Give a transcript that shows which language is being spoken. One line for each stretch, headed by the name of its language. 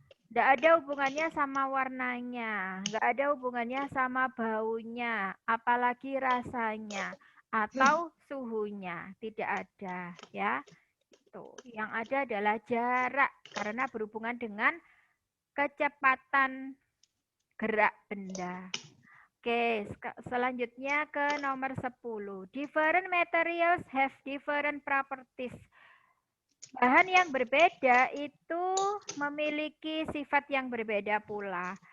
Indonesian: Tidak ada hubungannya sama warnanya, nggak ada hubungannya sama baunya, apalagi rasanya atau suhunya, tidak ada ya. Tuh, yang ada adalah jarak karena berhubungan dengan kecepatan gerak benda. Oke, selanjutnya ke nomor 10.
English: Different materials have different properties.
Indonesian: Bahan yang berbeda itu memiliki sifat yang berbeda pula.